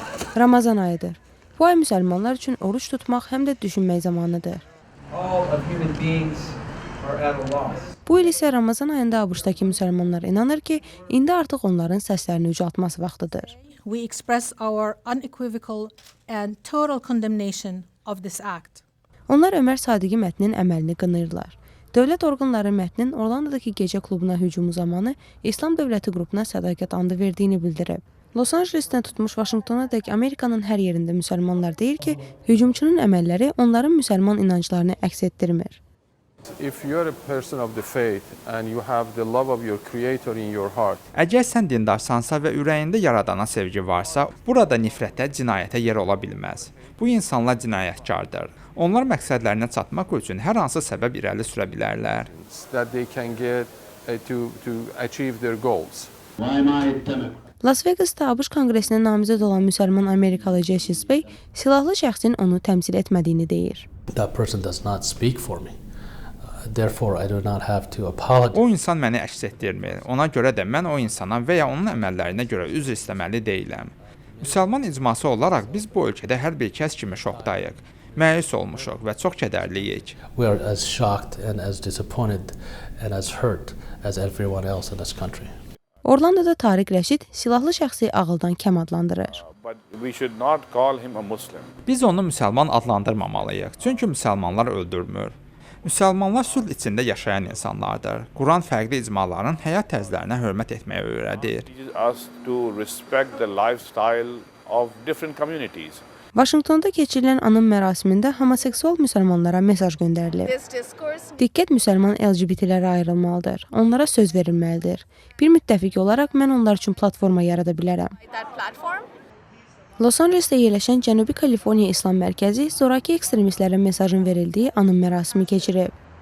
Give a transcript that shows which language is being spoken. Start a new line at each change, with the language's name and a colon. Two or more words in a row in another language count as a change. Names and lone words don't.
Azerbaijani: Ramazan ayıdır. Bu ay müsəlmanlar üçün oruç tutmaq həm də düşünmək zamanıdır. Bu il isə Ramazan ayında ABŞ-dakı müsəlmanlar inanır ki, indi artıq onların səslərini ucaltması vaxtıdır.
English: We express our unequivocal and total condemnation of this act.
Azerbaijani: Onlar Ömər Sadiqi mətnin əməlini qınayırlar. Dövlət orqanları mətnin Orlandodakı gecə klubuna hücumu zamanı İslam Dövləti qrupuna sədaqət andı verdiyini bildirib. Los Angelesdən tutmuş Vaşinqtona dək Amerikanın hər yerində müsəlmanlar deyir ki, hücumçunun əməlləri onların müsəlman inanclarını əks etdirmir.
English: If you are a person of the faith and you have the love of your creator in your heart.
Azerbaijani: Əgər sən dindarsansa və ürəyində yaradana sevgi varsa, burada nifrətə, cinayətə yer ola bilməz. Bu insanlar cinayətkardır. Onlar məqsədlərinə çatmaq üçün hər hansı səbəb irəli sürə bilərlər.
English: That they can get to achieve their goals.
Azerbaijani: Las Vegasda ABŞ Konqresinə namizəd olan müsəlman Amerikalı Justice Bey silahlı şəxsin onu təmsil etmədiyini deyir.
English: That person does not speak for me. Therefore, I do not have to apologize.
Azerbaijani: O insan məni əks etdirmir. Ona görə də mən o insana və ya onun əməllərinə görə üzr istəməli deyiləm. Müsəlman icması olaraq biz bu ölkədə hər bir kəs kimi şokdayıq. Məyus olmuşuq və çox kədərliyik.
English: We are as shocked and as disappointed and as hurt as everyone else in this country.
Azerbaijani: Orlandoda Tariq Rəşid silahlı şəxsi ağıldan kəm adlandırır.
English: But we should not call him a Muslim.
Azerbaijani: Biz onu müsəlman adlandırmamalıyıq. Çünki müsəlmanlar öldürmür. Müsəlmanlar sülh içində yaşayan insanlardır. Quran fərqli icmaların həyat tərzlərinə hörmət etməyə öyrədir.
English: It teaches us to respect the lifestyle of different communities.
Azerbaijani: Vaşinqtonda keçirilən anım mərasimində homoseksual müsəlmanlara mesaj göndərilib. Diqqət müsəlman LGBT-lərə ayrılmalıdır. Onlara söz verilməlidir. Bir müttəfiq olaraq mən onlar üçün platforma yarada bilərəm. Los Angelesdə yerləşən Cənubi Kaliforniya İslam Mərkəzi zorakı ekstremistlərə mesajın verildiyi anım mərasimi keçirib.